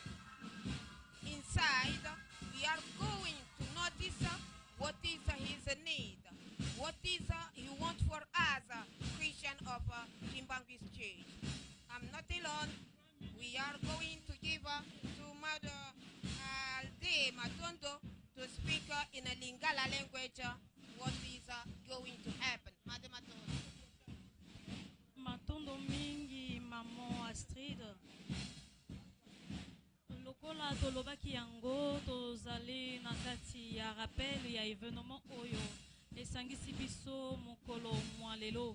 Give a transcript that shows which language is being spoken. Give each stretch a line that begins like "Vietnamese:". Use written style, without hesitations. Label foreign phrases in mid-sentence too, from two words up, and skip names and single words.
English: Inside, we are going to notice what is his need, what is he wants for us, Christian of Kimbangu's Church. I'm not alone. We are going to give to Mother Alde Matondo to speak in a Lingala language what is going to happen. Madam Matondo.
Lingala: Matondo mingi maman Astrid. Lokola tolobaki yango tozali na kati ya rappel ya événement oyo esangisi biso mokolo mwa lelo.